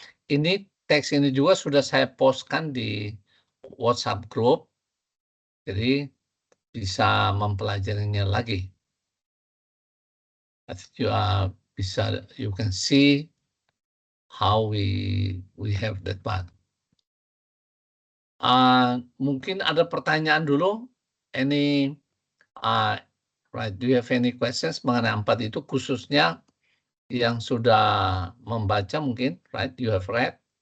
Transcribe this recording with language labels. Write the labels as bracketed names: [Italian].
[Indonesian] Ini teks ini juga sudah saya postkan di WhatsApp group. Jadi bisa mempelajarinya lagi. [English] You can see how we have that one. [Indonesian] Mungkin ada pertanyaan dulu. [English] Right, do you have any questions mengenai 4 itu, khususnya yang sudah membaca mungkin, right? You have read.